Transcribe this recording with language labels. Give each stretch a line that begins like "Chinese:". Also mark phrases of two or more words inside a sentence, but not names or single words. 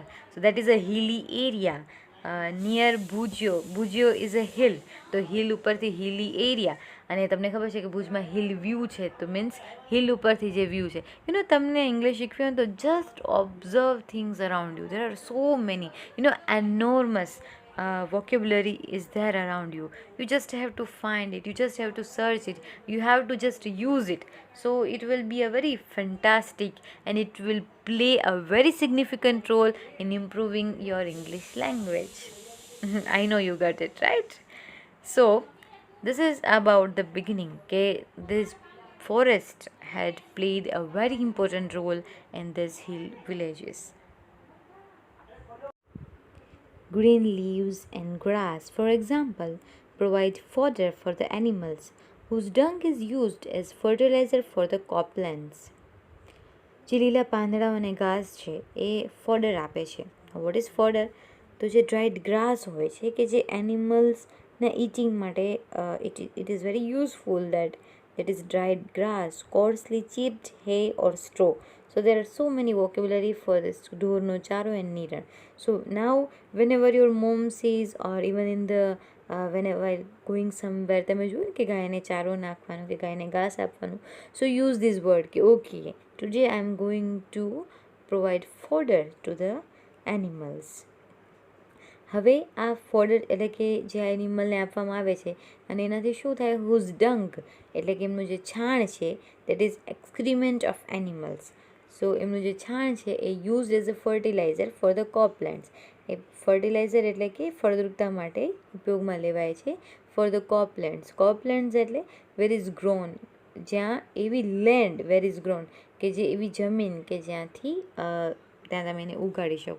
English: so that is a hilly area near Bhujiyo is a hill,
Gujarati: તો હિલ ઉપરથી
English: hilly area.
Gujarati: અને તમને ખબર છે કે ભુજમાં હિલ વ્યૂ છે, તો મીન્સ હિલ ઉપરથી જે વ્યૂ છે. તમને ઇંગ્લિશ શીખવી હોય તો
English: just observe things around you. there are so many enormous vocabulary is there around you. You just have to find it, you just have to search it, you have to just use it. So it will be a very fantastic, and it will play a very significant role in improving your English language. I know you got it right. So this is about the beginning, okay? This forest had played a very important role in these hill villages. Green leaves and grass, for example, provide fodder for the animals, whose dung is used as fertilizer for the croplands.
Gujarati: જે લીલા પાંદડાઓ અને ઘાસ છે એ ફોડર આપે છે.
English: what is fodder?
Gujarati: તો જે
English: dried grass
Gujarati: હોય છે કે જે એનિમલ્સના ઇટિંગ માટે
English: it is very useful. that is dried grass, coarsely chipped hay or straw. So there are so many vocabulary for this:
Gujarati: ઢોરનો ચારો and નીરણ.
English: So now whenever your mom says, or even in the whenever going somewhere,
Gujarati: તમે જોયું કે ગાયને ચારો નાખવાનું કે ગાયને ઘાસ આપવાનું,
English: so use this word કે okay, today I am going to provide fodder to the animals.
Gujarati: હવે આ ફોડર એટલે કે જે એનિમલને આપવામાં આવે છે અને એનાથી શું થાય?
English: whose dung
Gujarati: એટલે કે એમનું જે છાણ છે,
English: that is excrement of animals. સો
Gujarati: એમનું જે છાણ છે એ
English: use as a fertilizer for the croplands.
Gujarati: એ ફર્ટિલાઇઝર એટલે કે ફળદ્રુપતા માટે ઉપયોગમાં લેવાય છે
English: for the croplands
Gujarati: એટલે
English: where is grown,
Gujarati: જ્યાં એવી
English: land where is grown
Gujarati: કે જે એવી જમીન કે જ્યાંથી ત્યાં તમે એને ઉગાડી શકો.